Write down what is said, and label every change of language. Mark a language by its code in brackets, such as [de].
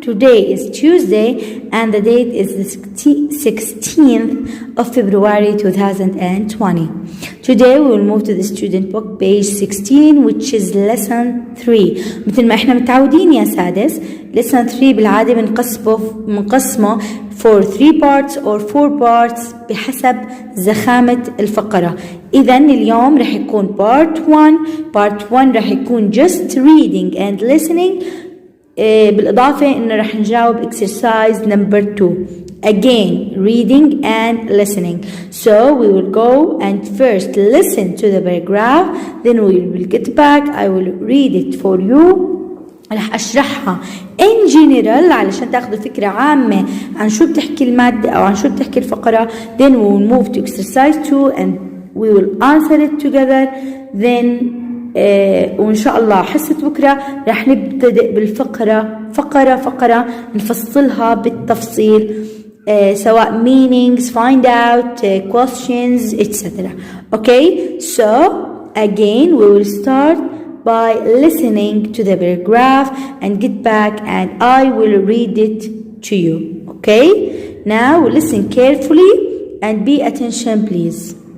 [en] Today is Tuesday and the date is the 16th of February 2020. Today we will move to the student book page 16 which is lesson 3. [ar] مثل ما احنا متعودين يا سادس lesson 3 بالعادة بنقسمه [en] for 3 parts or 4 parts [ar] بحسب زخامة الفقرة. إذن اليوم رح يكون [en] part 1 [ar] رح يكون [en] just reading and listening [ar] بالإضافة إنه رح نجاوب [en] exercise number 2 again reading and listening. So we will go and first listen to the paragraph, then we will get back. I will read it for you. [ar] رح أشرحها [en] in general [ar] علشان تاخدوا فكرة عامة عن شو بتحكي المادة أو عن شو بتحكي الفقرة. [en] Then we will move to exercise 2 and we will answer it together. [ar] Then وإن شاء الله حصة بكرة رح نبتدئ بالفقرة فقرة نفصلها بالتفصيل سواء [en] meanings, find out, questions, etc. Okay, so again we will start by listening to the paragraph and get back and I will read it to you. Okay, now listen carefully and be attention please.